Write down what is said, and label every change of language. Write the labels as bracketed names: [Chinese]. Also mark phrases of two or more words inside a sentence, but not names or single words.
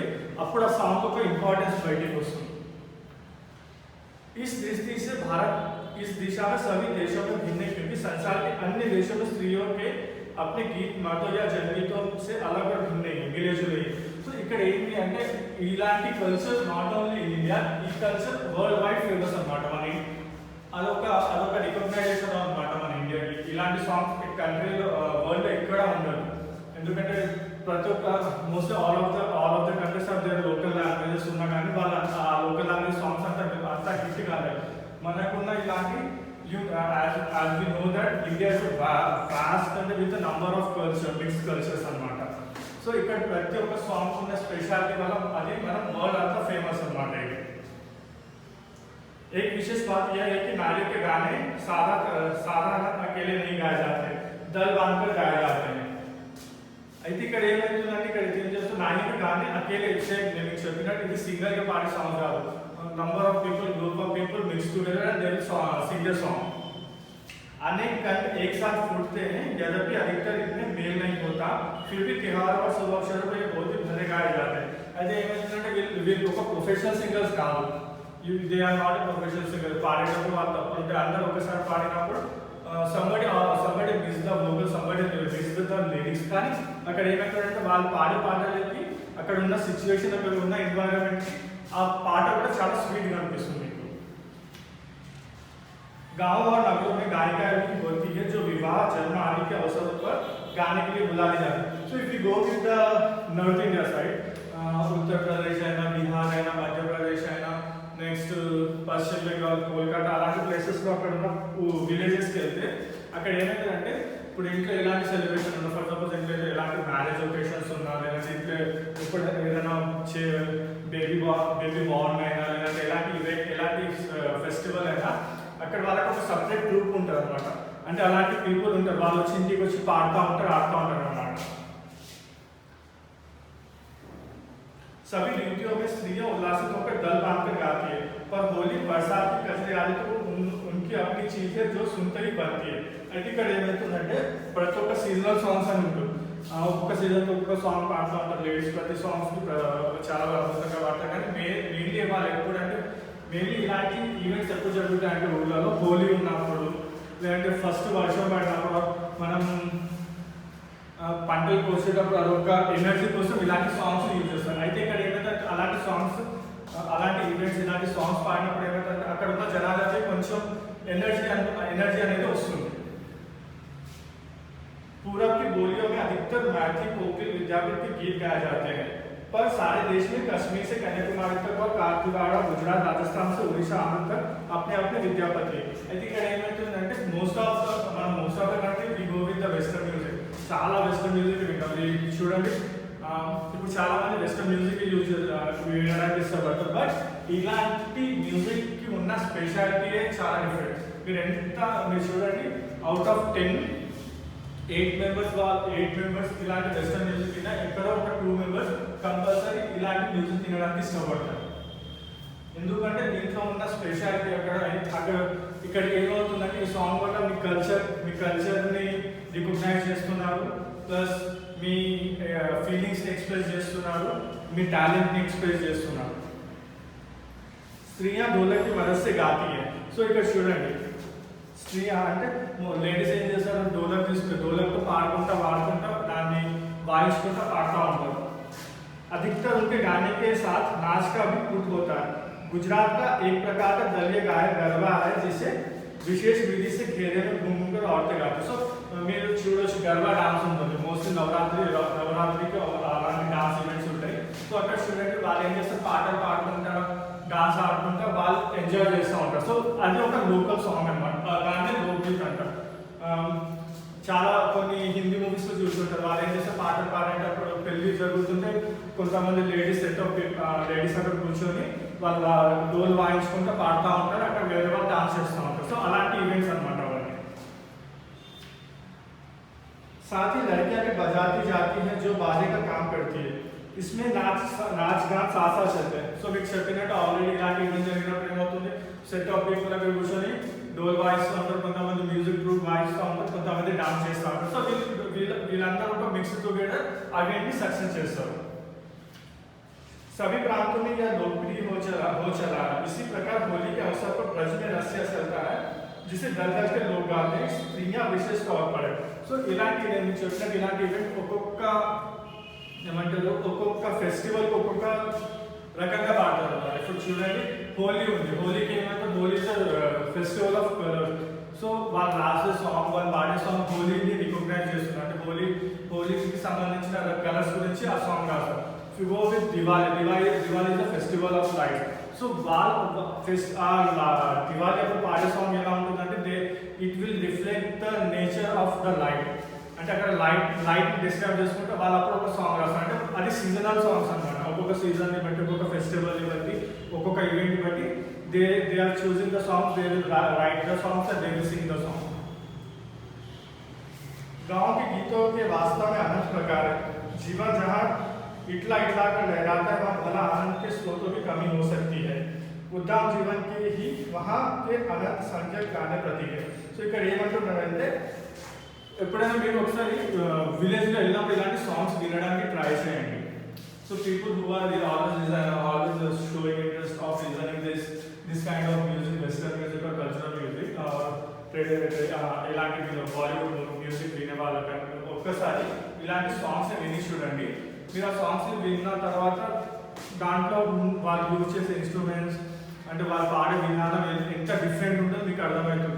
[Telugu] అప్పుడు ఆ సాంగ్ ఒక ఇంపార్టెన్స్ బయటికి వస్తుంది. [Hindi] इस दृष्टि से भारत इस दिशा में सभी देशों में भिन्न है, क्योंकि संसार के अन्य देशों में स्त्रियों के अपने गीत मर्दों या जनगीतों से अलग और भिन्न है, मिले जुले. [Telugu] సో ఇక్కడ ఏంటి అంటే ఇలాంటి కల్చర్ [English] not only in India, [Telugu] ఈ కల్చర్ [English] world wide famous [Telugu] అనమాట. అదొక రికగ్నైజేషన్ అనమాట మన ఇండియాకి. ఇలాంటి సాంగ్స్ కంట్రీలో వరల్డ్ ఎక్కడ ఉండదు. ఎందుకంటే ప్రతి ఒక్క [English] mostly all of the countries of their local languages [Telugu] ఉన్నా కానీ వాళ్ళ ఆ [English] local language songs [Telugu] అంతా హిట్ కాలేదు. మనకున్న ఇలాంటి [English] as we know that India is vast and with number of mixed cultures [Telugu] అనమాట. సో ఇక్కడ ప్రతి ఒక్క సాంగ్స్ ఉన్న స్పెషాలిటీ వల్ల అది మనం వరల్డ్ అంతా ఫేమస్ అనమాట. [Hindi] एक विशेष बात यह है कि नारियों के गाने साधारण अकेले नहीं गाए जाते, दल बांधकर गाए जाते हैं. [Telugu] అయితే ఇక్కడ ఏమవుతుందంటే ఇక్కడ ఏం చేస్తుంది నాయక [Hindi] गाने अकेले [Telugu] నేను చెప్పినట్టు ఇది సింగర్ గా పాడే సాంగ్ కాదు. [English] number of people group of people mix together and they will sing the song. [Hindi] अनेक कंठ एक साथ फूटते हैं, यद्यपि अधिकतर इनमें मेल नहीं होता, फिर भी त्योहारों और शुभ अवसरों पर ये बहुत ही भले गाए जाते हैं. [Telugu] అయితే ఏమవుతుందంటే వీళ్ళు ఒక [English] professional singers [Telugu] కాదు. [English] they are not professional singer. [Telugu] పాడేటప్పుడు వాళ్ళు తప్పులు ఉంటే అందరూ ఒకసారి పాడినప్పుడు [English] somebody miss the vocal, somebody miss the lyrics. [Telugu] కానీ అక్కడ ఏమవుతుందంటే వాళ్ళు పాడే పాటలకి అక్కడ ఉన్న సిచ్యువేషన్ అక్కడ ఉన్న ఎన్వైరన్మెంట్ ఆ పాట కూడా చాలా స్వీట్గా అనిపిస్తుంది మీకు. [Hindi] गाँव और नगरों में गायिकाएं भी होती है जो विवाह जन्म आदि के अवसरों पर गाने के लिए बुलाई जाती है. [English] so if you go with the north India side, [Hindi] उत्तर प्रदेश है ना, बिहार है ना, मध्य प्रदेश है ना, [Telugu] నెక్స్ట్ పశ్చిమ బెంగాల్, కోల్కతా అలాంటి ప్లేసెస్లో అక్కడ ఉన్న విలేజెస్కి వెళ్తే అక్కడ ఏమవుతుందంటే ఇప్పుడు ఇంట్లో ఎలాంటి సెలబ్రేషన్ ఉన్నా, [English] for suppose [Telugu] ఇంట్లో ఎలాంటి [English] marriage occasions [Telugu] ఉన్నా, లేదంటే ఇంట్లో ఇప్పుడు ఏదైనా [English] baby born [Telugu] అయినా, లేదంటే ఎలాంటి ఫెస్టివల్ అయినా అక్కడ వాళ్ళకి ఒక [English] separate group [Telugu] ఉంటుంది అనమాట. అంటే అలాంటి పీపుల్ ఉంటారు, వాళ్ళు వచ్చి ఇంటికి వచ్చి పాడుతూ ఉంటారు, ఆడుతూ ఉంటారు అన్నమాట. [Hindi] सभी ऋतुओं में स्त्रियां उल्लासित होकर दल बांधकर गाती है, पर होली बरसात की कचरे आदि तो उनकी अपनी चीज है जो सुनते ही बनती है. [Telugu] అయితే ఇక్కడ ఏమవుతుందంటే ప్రతి ఒక్క [English] seasonal songs [Telugu] అని ఉంటుంది. ఒక్కొక్క సీజన్కి ఒక్కొక్క సాంగ్ పాడుతూ ఉంటారు లేడీస్. ప్రతి సాంగ్స్కి చాలా అద్భుతంగా పాడతారు. కానీ మెయిన్లీ వాళ్ళు ఎప్పుడంటే మెయిన్లీ ఇలాంటి ఈవెంట్స్ ఎప్పుడు జరుగుతాయంటే ఊళ్ళలో హోలీ ఉన్నప్పుడు, లేదంటే ఫస్ట్ వర్షం పడినప్పుడు, మనం పంటలు కోసేటప్పుడు అదొక ఎనర్జీ కోసం ఇలాంటి [English] songs use [Telugu] చేస్తారు. అయితే ఇక్కడ ఏమైతే అలాంటి సాంగ్స్, అలాంటి ఈవెంట్స్, ఇలాంటి సాంగ్స్ పాడినప్పుడు ఏమైతే అక్కడ ఉన్న జనాలకి కొంచెం ఎనర్జీ అనేది వస్తుంది. [Hindi] पूरब की बोलियों में अधिकतर मैथिली कोकिल विद्यापीठ के गीत गाए जाते हैं, पर सारे देश में कश्मीर से कन्याकुमारी तक और काठगोदावरी, गुजरात, राजस्थान से उड़ीसा आने तक अपने अपने विद्यापति. [English] అయితే ఇక్కడ ఏమవుతుందంటే most of the country we go with the western music. [Telugu] చాలా [English] western music [Telugu] వింటాం. చూడండి ఇప్పుడు చాలా మంది [English] western music use [Telugu] వినడానికి ఇష్టపడతారు. బట్ ఇలాంటి మ్యూజిక్కి ఉన్న స్పెషాలిటీయే చాలా డిఫరెంట్. మీరు చూడండి [English] out of 10 8 members [Telugu] ఇలాంటి [English] western music [Telugu] విన్నా ఎక్కడో ఒక 2 మెంబర్స్ కంపల్సరీ ఇలాంటి మ్యూజిక్ వినడానికి ఇష్టపడతారు. ఎందుకంటే దీంట్లో ఉన్న స్పెషాలిటీ అక్కడ ఇక్కడికి ఏమవుతుందంటే ఈ సాంగ్ వల్ల మీ కల్చర్ని రికగ్నైజ్ చేస్తున్నారు, ప్లస్ మీ ఫీలింగ్స్ని ఎక్స్ప్రెస్ చేస్తున్నారు, మీ టాలెంట్ని ఎక్స్ప్రెస్ చేస్తున్నారు. [Hindi] స్త్రీయా ढोलक की मदद से गाती है. [Telugu] సో ఇక్కడ చూడండి, స్త్రీయా అంటే లేడీస్ ఏం చేస్తారు, ढोलकతో పాడుకుంటా దాన్ని వాయించుకుంటా పాడుతూ ఉంటారు. [Hindi] अधिकतर उनके गाने के साथ नाच का भी पुट होता है. गुजरात का एक प्रकार का दलीय गायक गरबा है जिसे विशेष विधि से घेरे में घूमकर औरतें गाती. [Telugu] సో మీరు చూడొచ్చు గర్బా డాన్స్ ఉంటుంది, మోస్ట్లీ నవరాత్రికి అలాంటి [English] dance events [Telugu] ఉంటాయి. సో అక్కడ చూడండి వాళ్ళు ఏం చేస్తారు, పాటలు పాడుకుంటారు, డాన్స్ ఆడుకుంటా వాళ్ళు ఎంజాయ్ చేస్తూ ఉంటారు. సో అది ఒక [English] local song [Telugu] అనమాట, దాన్ని లోక్గీత్ అంటారు. చాలా కొన్ని హిందీ మూవీస్లో చూస్తుంటారు, వాళ్ళు ఏం చేస్తారు పాటలు పాడేటప్పుడు పెళ్లి జరుగుతుంటే కొంతమంది లేడీస్ అక్కడ కూర్చొని వాళ్ళు డోల్ వాయించుకుంటూ పాడుతూ ఉంటారు, అక్కడ వేరే వాళ్ళు డాన్స్ చేస్తూ ఉంటారు. సో అలాంటి ఈవెంట్స్ అనమాట అవన్నీ. [Hindi] साथ ही लड़कियां भी बजाती जाती हैं जो बाजे का काम करती है. इसमें नाच गान साथ साथ चलते हैं. [Telugu] సో మీకు చెప్పినట్టు ఆల్రెడీ ఇలాంటి ఈవెంట్ జరిగినప్పుడు ఏమవుతుంది, [English] set of people [Telugu] అక్కడ కూర్చొని డోల్ వాయిస్తూ ఉంటారు, కొంతమంది [English] music group [Telugu] వాయిస్తూ ఉంటారు, కొంతమంది డాన్స్ చేస్తూ ఉంటారు. సో వీళ్ళందరూ ఒక [English] mix together [Telugu] ఈవెంట్ని సక్సెస్ చేస్తారు. [Hindi] सभी प्रांतों में यह लोकप्रिय हो चला. इसी प्रकार होली के अवसर पर ब्रज में रस्सियां चलता है जिसे दल दल के लोग गाते हैं, स्त्रियां विशेष तौर पर. [Telugu] సో ఇలాంటి ఇలాంటి ఈవెంట్ ఒక్కొక్క ఏమంటారు, ఒక్కొక్క ఫెస్టివల్కి ఒక్కొక్క రకంగా పాడతారు అన్నమాట. ఇప్పుడు చూడండి హోలీ ఉంది, హోలీకి ఏమంటారు, [English] Holi festival of color. [Telugu] సో వాళ్ళు రాసే సాంగ్, వాళ్ళు పాడే సాంగ్ హోలీని రికగ్నైజ్ చేస్తున్నారు, అంటే హోలీకి సంబంధించిన కలర్స్ గురించి ఆ సాంగ్ రాస్తారు. [English] go with Diwali is the festival of light. [Telugu] సో వాళ్ళు దివాళీ అప్పుడు పాడే సాంగ్ ఎలా ఉంటుందంటే [English] it will reflect the nature of the light. [Telugu] అంటే అక్కడ లైట్ డిస్క్రైబ్ చేసుకుంటే వాళ్ళు అప్పుడు ఒక సాంగ్ రాస్తారు. అంటే అది [English] seasonal songs [Telugu] అనమాట, ఒక్కొక్క సీజన్ని బట్టి, ఒక్కొక్క ఫెస్టివల్ని బట్టి, ఒక్కొక్క ఈవెంట్ బట్టి [English] they are choosing the songs, they will write the songs and they will sing the song. [Hindi] गाँव के गीतों के वास्तव में अनंत प्रकार है. जीवन जहाँ इटला कर लहराता है वहाँ भला आनंद के स्रोतों की कमी हो सकती है. उद्दाम जीवन के ही वहाँ के अनंत संख्यक गाने प्रतीक है. [Telugu] సో ఇక్కడ ఏమంటున్నారంటే, ఎప్పుడైనా మీరు ఒకసారి విలేజ్లో వెళ్ళినప్పుడు ఇలాంటి సాంగ్స్ వినడానికి ట్రై చేయండి. [English] so people who are always showing interest of listening this kind of music, western music or cultural music, [Telugu] ఇలాంటి బాలీవుడ్ మ్యూజిక్ వినే వాళ్ళకంటే ఒక్కసారి ఇలాంటి సాంగ్స్ విని చూడండి. మీరు ఆ సాంగ్స్ విన్న తర్వాత దాంట్లో వాళ్ళు యూజ్ చేసే ఇన్స్ట్రుమెంట్స్, అంటే వాళ్ళు పాడే విధానం ఎంత డిఫరెంట్ ఉంటుందో మీకు అర్థమవుతుంది.